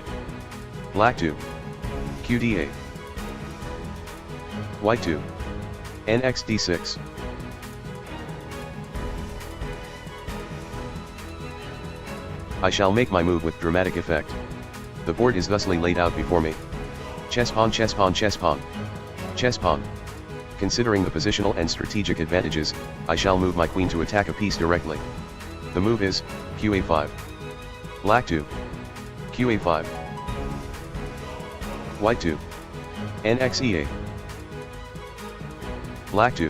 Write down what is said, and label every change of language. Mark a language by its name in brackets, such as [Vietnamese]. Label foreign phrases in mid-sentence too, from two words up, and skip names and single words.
[English] Black 2. qd8. White 2. nxd6. I shall make my move with dramatic effect. The board is thusly laid out before me. Chess pawn, chess pawn, chess pawn. Chess pawn. Considering the positional and strategic advantages, I shall move my queen to attack a piece directly. The move is qa5. Black 2. qa5. White 2. nxea. Black 2.